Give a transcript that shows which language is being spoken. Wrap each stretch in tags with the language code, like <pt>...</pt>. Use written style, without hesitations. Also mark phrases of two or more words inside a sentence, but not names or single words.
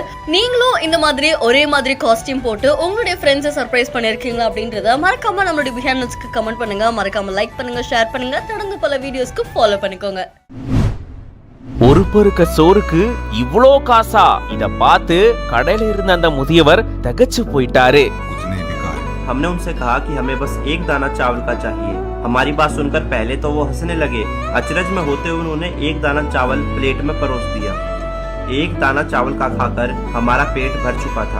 <ta>நீங்களும் இந்த மாதிரி ஒரே மாதிரி காஸ்டியூம் போட்டு உங்களுடைய ஃப்ரெண்ட்ஸை சர்ப்ரைஸ் பண்ணிருக்கீங்களா அப்படின்றத மறக்காம நம்மளுடைய பிஹைண்ட் நியூஸ்க்கு கமெண்ட் பண்ணுங்க. மறக்காம லைக் பண்ணுங்க, ஷேர் பண்ணுங்க. தொடர்ந்து பல வீடியோஸ்க்கு ஃபாலோ பண்ணிக்கோங்க. ஒரு பருக்க சோறுக்கு இவ்ளோ காசா? இத பார்த்து கடையில இருந்த அந்த முதியவர் தகச்சு போயிட்டாரு.</ta> <hi>हमने उनसे कहा कि हमें बस एक दाना चावल का चाहिए। हमारी बात सुनकर पहले तो वो हंसने लगे। अचरज में होते हुए उन्होंने एक दाना चावल प्लेट में परोस दिया। एक दाना चावल का खाकर हमारा पेट भर चुका था।</hi>